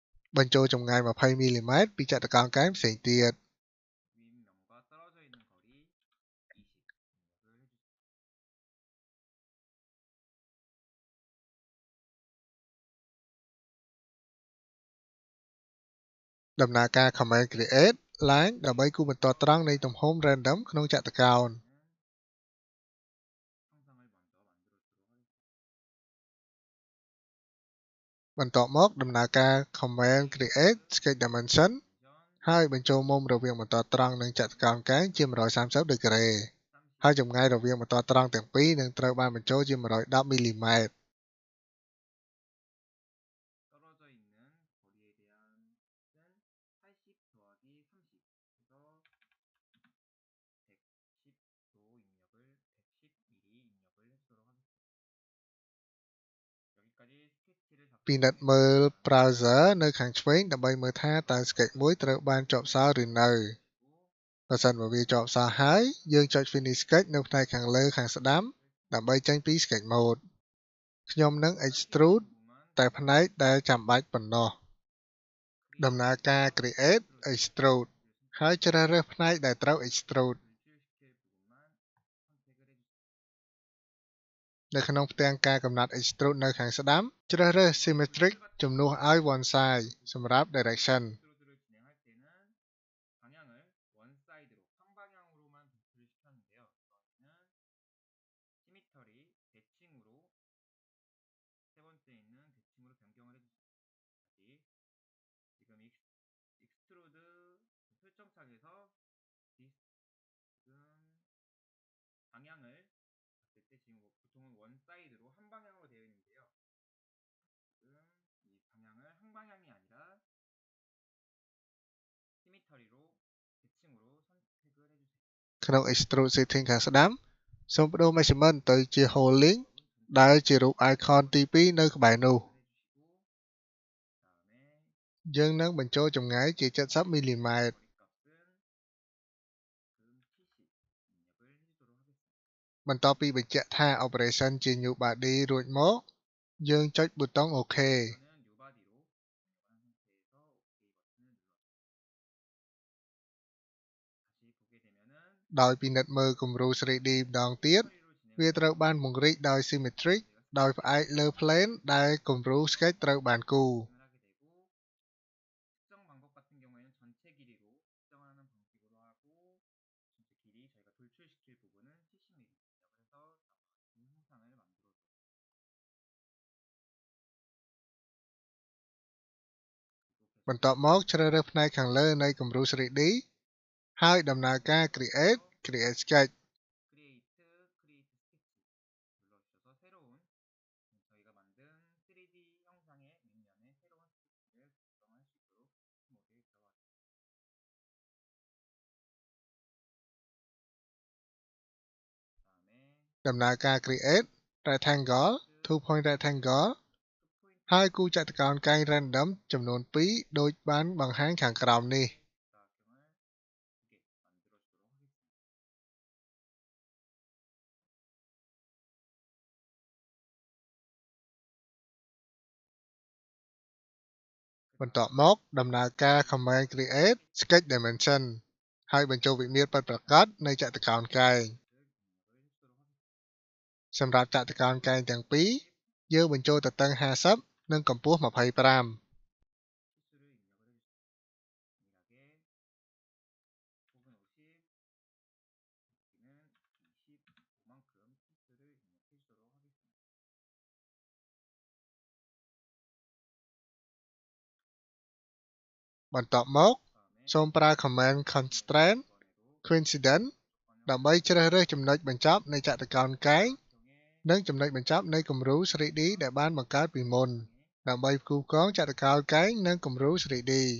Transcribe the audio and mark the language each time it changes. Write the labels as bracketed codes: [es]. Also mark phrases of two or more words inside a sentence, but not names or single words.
[km] បញ្ចូលចម្ងាយ 20mm ពីចតុកោណកែងផ្សេងទៀត [ko] 윗면과 떨어져 있는 거리 20 입력을 해주세요. [km] ដំណើរការ [en] Command Create Line [km] ដើម្បីគូសបន្ទាត់ត្រង់នៃទំហំ random ក្នុងចតុកោណ [ko] 형상을 먼저 만들어주도록 하겠습니다. [km] បន្ទាប់មកដំណើរការ [en] Command Create Sketch Dimension [km] ហើយបញ្ចូលមុំរវាងបន្ទាត់ត្រង់និងចតុកោណកែងជា 130 ដឺក្រេ ហើយចម្ងាយរវាងបន្ទាត់ត្រង់ទាំងពីរនឹងត្រូវបានបញ្ចូលជា 110mm. [ko] 떨어져 있는 거리에 대한 은 80 더하기 30 해서 110도 입력을 110mm 입력을 해주도록 하겠습니다. 여기까지 스케치를 [km] ពិនិត្យមើល browser នៅខាងឆ្វេងដើម្បីមើលថាតើ sketch មួយត្រូវបានជាប់សោឬនៅ បើសិនបើវាជាប់សោហើយយើងចុច [en] Finish Sketch [km] នៅផ្នែកខាងលើខាងស្ដាំដើម្បីចេញពី [en] Sketch Mode. [km] ខ្ញុំនឹង Extrude តែផ្នែកដែលចាំបាច់ប៉ុណ្ណោះ ដំណើរការ [en] Create Extrude [km] ហើយជ្រើសរើសផ្នែកដែលត្រូវ Extrude. នៅក្នុងផ្ទាំងការកំណត់ Extrude នៅខាងស្ដាំជ្រើសរើស Symmetric ជំនួសឲ្យ [en] One Side [km] សម្រាប់ Direction. [ko] 방향을 원사이드로 한 방향으로만 도출을 시켰는데요. 이거는 시미터리 대칭으로 세 번째 있는 대칭으로 변경을 해주세요. 다시 지금 익스트루드 설정창에서 지금 방향을 봤을 때 지금 보통은 원사이드로 한 방향으로 되어 있는데요. 지금 이 방향을 한 방향이 아니라 시미터리로 대칭으로 선택을 해주세요. [km] ក្នុង [en] Extrude Setting [km] ខាងស្ដាំសូមបដូរ Measurement ទៅជា Holding ដែលជារូប Icon ទី2នៅក្បែរនោះ យើងនឹងបញ្ចូលចម្ងាយជា 70mm. បន្ទាប់ពីបញ្ជាក់ថា Operation ជា [en] New Body [km] រួចមកយើងចុចប៊ូតុង OK. ដោយពិនិត្យមើលគំរូ 3D ម្ដងទៀតវាត្រូវបានពង្រីកដោយ Symmetric ដោយផ្អែកលើ Plane ដែលគំរូ Sketch ត្រូវបានគូរ [ko] 특정 방법 같은 경우에는 전체 길이로 측정하는 방식으로 하고 전체 길이 저희가 돌출시킬 부분은 70mm 그래서 다음과 같은 형상을 만들어줘요. [km] បន្ទាប់មកជ្រើសរើសផ្នែកខាងលើនៃគំរូ 3D ហើយដំណើរការ [en] Create Sketch. Create Sketch [ko] 눌러주셔서 새로운 저희가 만든 3D 형상의 밑면에 새로운 스케치를 작성할 수 있도록 모드에 들어가겠습니다. 다음에 [km] ដំណើរការ [en] Create Rectangle 2 point rectangle [km] ហើយគូរចតុកោណកែង Random ចំនួន2ដូចបានបង្ហាញខាងក្រោមនេះ [ko] 사각형을 2개 만들어주도록 하겠습니다. [km] បន្ទាប់មកដំណើរការ Command Create Sketch Dimension ហើយបញ្ចូលវិមាត្រពិតប្រាកដនៃចតុកោណកែង សម្រាប់ចតុកោណកែងទាំងពីរយើងបញ្ចូលទទឹង 50 និងកម្ពស់ 25 [ko] 치수를 입력을 해주세요. 동일하게 폭은 50, 높이는 25만큼 치수를 입력해 주도록 하겠습니다. [km] បន្ទាប់មកសូមប្រើ [en] Command Constraint Coincident [km] ដើម្បីជ្រើសរើសចំណុចបញ្ចប់នៃចតុកោណកែងនិងចំណុចបញ្ចប់នៃគំរូ 3D ដែលបានបង្កើតពីមុនដើម្បីផ្គូផ្គងចតុកោណកែងនិងគំរូ 3D.